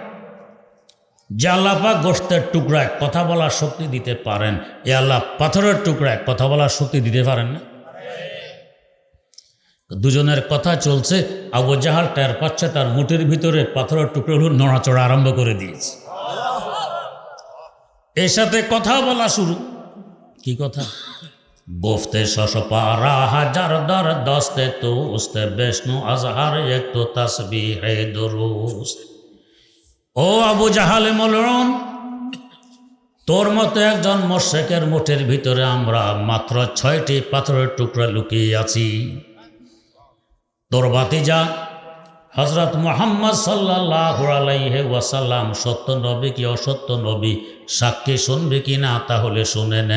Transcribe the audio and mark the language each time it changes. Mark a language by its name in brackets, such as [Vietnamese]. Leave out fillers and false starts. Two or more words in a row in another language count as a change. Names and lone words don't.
[Bangla] যে আল্লাহ পাক গোশতের টুকরায় কথা বলার শক্তি দিতে পারেন, এ আল্লাহ পাথরের টুকরায় কথা বলার শক্তি দিতে পারেন না? দুজনের কথা চলছে, আবু জাহাল টের পাচ্ছে তার মুঠের ভিতরে পাথরের টুকরোগুলো নড়াচড়া আরম্ভ করে দিয়েছে। এর সাথে কথা বলা শুরু। কি কথা? [Persian] گفته شش پارا هزار در دست توست بشنو از هر یک تو تسبیح درست [Bangla] ও আবু জাহাল মলউন, তোর মতো একজন মুশরিকের মুঠের ভিতরে আমরা মাত্র 6টি পাথরের টুকরা লুকিয়ে আছি। তোর ভাতিজা হযরত মুহাম্মদ [Arabic] صلى الله عليه وسلم [Bangla] সত্য নবী কি অসত্য নবী সাক্ষী শুনবে কিনা, তাহলে শুনে নে।